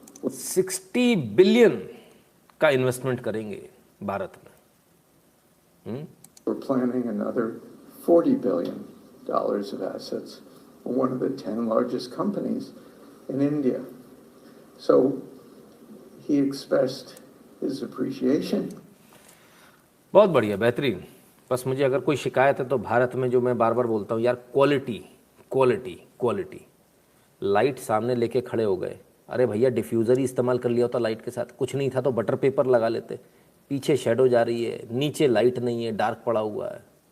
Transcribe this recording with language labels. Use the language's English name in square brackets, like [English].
[Hindi] 60 billion का investment करेंगे भारत में। [English] we're planning another $40 billion of assets for one of the 10 largest companies in India. So he expressed his appreciation. [Hindi] बहुत बढ़िया, बेहतरीन। बस मुझे अगर कोई शिकायत है तो भारत में जो मैं बार बार बोलता हूँ यार, क्वालिटी क्वालिटी क्वालिटी। लाइट सामने लेके खड़े हो गए, अरे भैया डिफ्यूज़र ही इस्तेमाल कर लिया होता लाइट के साथ, कुछ नहीं था तो बटर पेपर लगा लेते। पीछे शेडो जा रही है, नीचे लाइट नहीं है, डार्क पड़ा हुआ है।